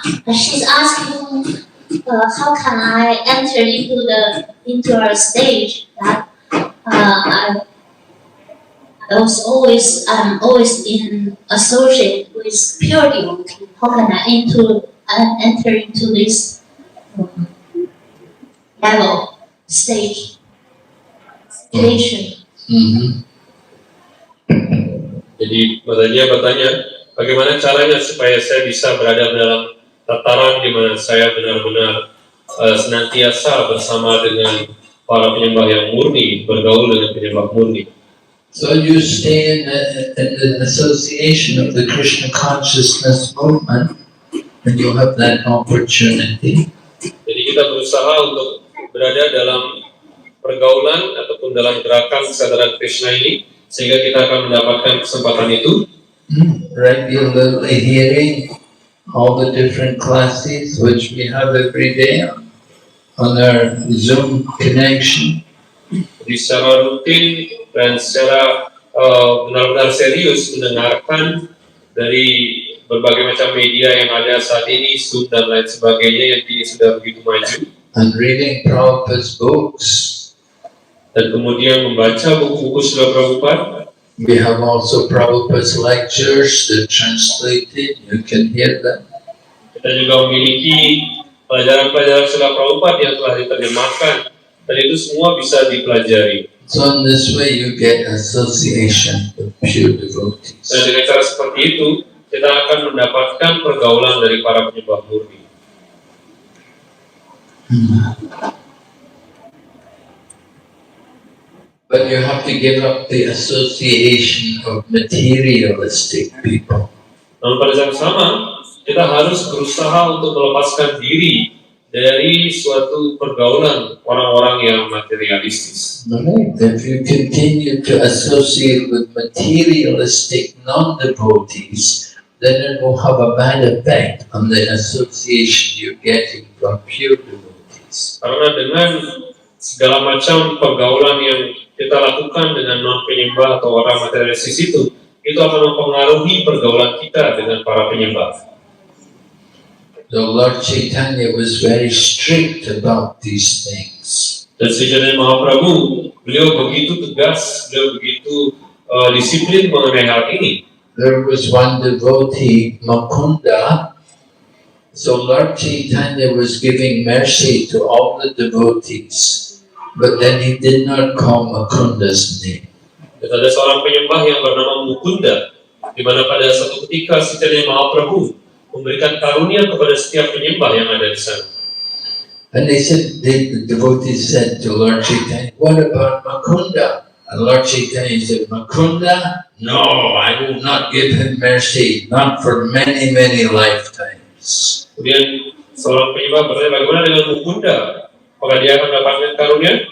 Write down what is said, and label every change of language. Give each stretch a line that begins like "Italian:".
English: She's asking, how can I enter into a stage that I'm always in associate with pure devotee. How can I enter into this level stage situation?
Indonesian: Jadi dia bertanya, bagaimana caranya supaya saya bisa berada dalam tataran di mana saya benar-benar senantiasa bersama dengan para penyembah yang murni, bergaul dengan penyembah murni.
English: So you stay in the association of the Krishna consciousness movement, and you have that opportunity.
Indonesian: Jadi kita berusaha untuk berada dalam pergaulan ataupun dalam gerakan kesadaran Krishna ini, sehingga kita akan mendapatkan kesempatan itu.
English: Regularly hearing all the different classes which we have every day on our Zoom connection.
Indonesian: Jadi secara rutin dan secara benar-benar serius mendengarkan dari berbagai macam media yang ada saat ini, Zoom dan lain sebagainya yang kini sudah begitu maju.
English: And reading Prabhupada's books.
Indonesian: Dan kemudian membaca buku-buku Srila Prabhupada.
English: We have also Prabhupada's lectures, they're translated, you can hear them.
Indonesian: Kita juga memiliki pelajaran-pelajaran Srila Prabhupada yang telah diterjemahkan, dan itu semua bisa dipelajari.
English: So in this way you get association with pure devotees.
Indonesian: Dan dengan cara seperti itu, kita akan mendapatkan pergaulan dari para penyembah murni.
English: But you have to give up the association of materialistic people.
Indonesian: Namun pada saat sama, kita harus berusaha untuk melepaskan diri dari suatu pergaulan orang-orang yang materialistis.
English: Right. If you continue to associate with materialistic non-devotees, then it will have a bad effect on the association you're getting from pure devotees.
Indonesian: Karena dengan segala macam pergaulan yang kita lakukan dengan non penyembah atau orang materialistis itu akan mempengaruhi pergaulan kita dengan para penyembah.
English: So Lord Chaitanya was very strict about these things.
Indonesian: Dan Sri Chaitanya Mahaprabhu, beliau begitu tegas, beliau begitu disiplin mengenai hal ini.
English: There was one devotee, Mukunda. So Lord Chaitanya was giving mercy to all the devotees, but then he did not call Mukunda's name.
Indonesian: Dan ada seorang penyembah yang bernama Mukunda, di mana pada satu ketika Sri Chaitanya Mahaprabhu memberikan karunia kepada setiap penyembah yang ada di sana.
English: And the devotees said to Lord Chaitanya, "What about Mukunda?" And Lord Chaitanya said, "Mukunda? No, I will not give him mercy, not for many, many lifetimes."
Indonesian: Kemudian seorang penyembah bertanya, bagaimana dengan Mukunda? Apakah dia akan mendapatkan karunia?